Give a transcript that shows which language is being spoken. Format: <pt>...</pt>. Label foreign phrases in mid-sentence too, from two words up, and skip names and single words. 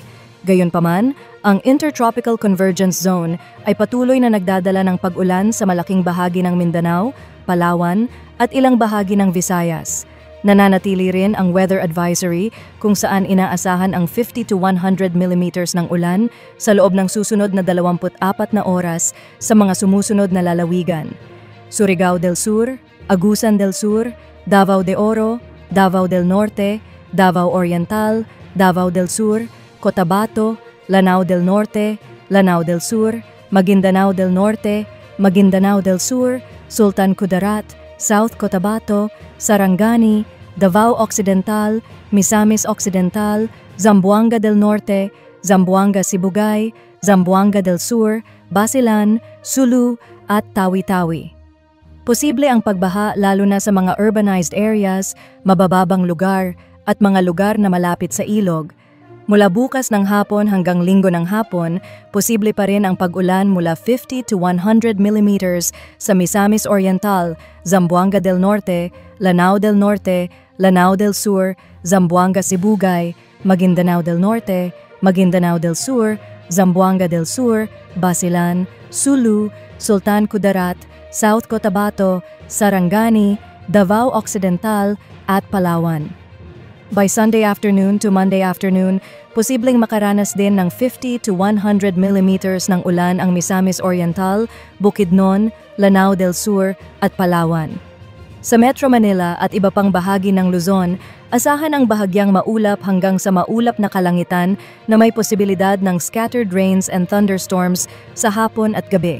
<tl>Gayunpaman, ang Intertropical Convergence Zone ay patuloy na nagdadala ng pag-ulan sa malaking bahagi ng Mindanao, Palawan at ilang bahagi ng Visayas. Nananatili rin ang</tl> <en>weather advisory</en> <tl>kung saan inaasahan ang</tl> <en>50 to 100 millimeters</en> <tl>ng ulan sa loob ng susunod na 24 na oras sa mga sumusunod na lalawigan: Surigao del Sur, Agusan del Sur, Davao de Oro, Davao del Norte, Davao Oriental, Davao del Sur, Cotabato, Lanao del Norte, Lanao del Sur, Maguindanao del Norte, Maguindanao del Sur, Sultan Kudarat, South Cotabato, Sarangani, Davao Occidental, Misamis Occidental, Zamboanga del Norte, Zamboanga Sibugay, Zamboanga del Sur, Basilan, Sulu at Tawi-Tawi. Posible ang pagbaha lalo na sa mga</tl> <en>urbanized areas,</en> <tl>mabababang lugar at mga lugar na malapit sa ilog. Mula bukas ng hapon hanggang linggo ng hapon, posible pa rin ang pag-ulan mula</tl> <en>50 to 100 millimeters</en> <tl>sa Misamis Oriental, Zamboanga del Norte, Lanao del Norte, Lanao del Sur, Zamboanga Sibugay, Maguindanao del Norte, Maguindanao del Sur, Zamboanga del Sur, Basilan, Sulu, Sultan Kudarat, South Cotabato, Sarangani, Davao Occidental at Palawan.</tl> <en>By Sunday afternoon to Monday afternoon,</en> <tl>posibleng makaranas din ng</tl> <en>50 to 100 millimeters</en> <tl>ng ulan ang Misamis Oriental, Bukidnon, Lanao del Sur at Palawan. Sa Metro Manila at iba pang bahagi ng Luzon, asahan ang bahagyang maulap hanggang sa maulap na kalangitan na may posibilidad ng</tl> <en>scattered rains and thunderstorms</en> <tl>sa hapon at gabi.</tl>